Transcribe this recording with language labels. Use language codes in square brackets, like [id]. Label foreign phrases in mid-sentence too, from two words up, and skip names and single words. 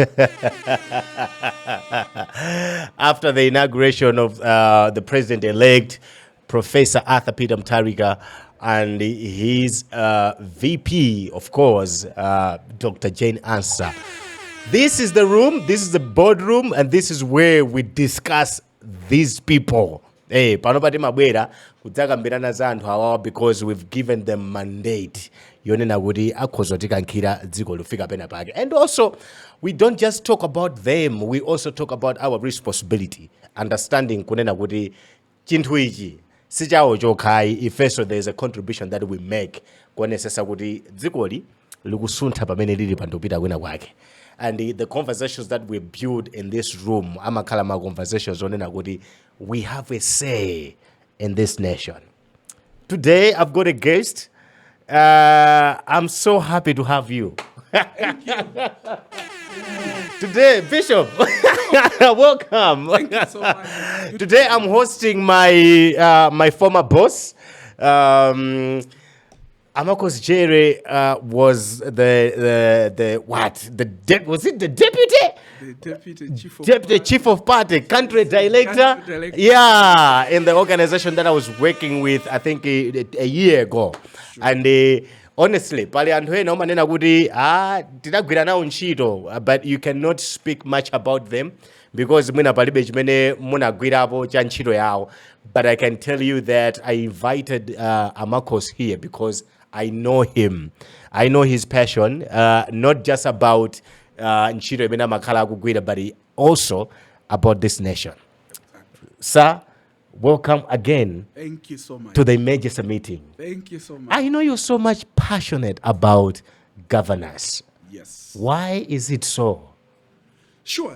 [en] After the inauguration of the president-elect, Professor Arthur Peter Mutharika, and his VP, of course, Dr. Jane Ansah. This is the room, this is the boardroom, and this is where we discuss these people. [ny] Hey, panopati mabwera kudzakambirana za anthu awawa [en] because we've given them mandate [ny] yonena kuti akhoza tikankhira dziko lufika pena pake. [en] And also, we don't just talk about them, we also talk about our responsibility, understanding [ny] kunena kuti chinthu ichi sichawo chokhayi ifeso [en] there is a contribution that we make [ny] kuonesesa kuti dzikoli likusuntha pamene lili pandopita kwina kwake. [en] And the conversations that we build in this room, [ny] amakhala ma conversations onena kuti [en] we have a say in this nation. Today I've got a guest. I'm so happy to have you. Thank you. Today, Bishop, welcome. Thank you so much. Today I'm hosting my my former boss. Amakos Jerry was the what? Was it the deputy? The deputy chief of Deputy chief of party, country director. Country director. Yeah, in the organization that I was working with, I think a year ago. Sure. And honestly, [ny] pale anthu ena umanena kuti tidagwira nawo ntchito, [en] but you cannot speak much about them because [ny] mwina palibe chimene munagwirapo cha ntchito yawo. [en] But I can tell you that I invited Amakos here because I know him. I know his passion, not just about [ny] ntchito imene amakhala akugwira, [en] but also about this nation. Exactly. Sir, welcome again. Thank you so much. To the emergency meeting. Thank you so much. I know you're so much passionate about governance. Yes. Why is it so? Sure.